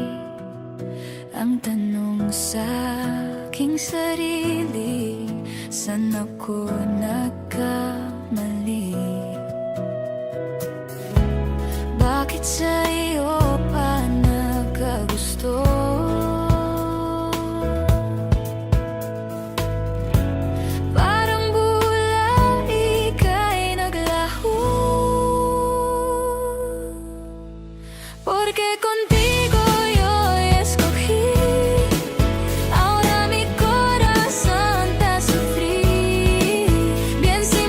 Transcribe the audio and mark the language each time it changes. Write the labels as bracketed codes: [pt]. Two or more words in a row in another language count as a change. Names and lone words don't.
[tl] Ang tanong sa aking sarili, saan ako nagkamali? Bakit sa iyo pa nagkagusto? [es] Porque contigo yo escogí, ahora mi corazón te sufrí.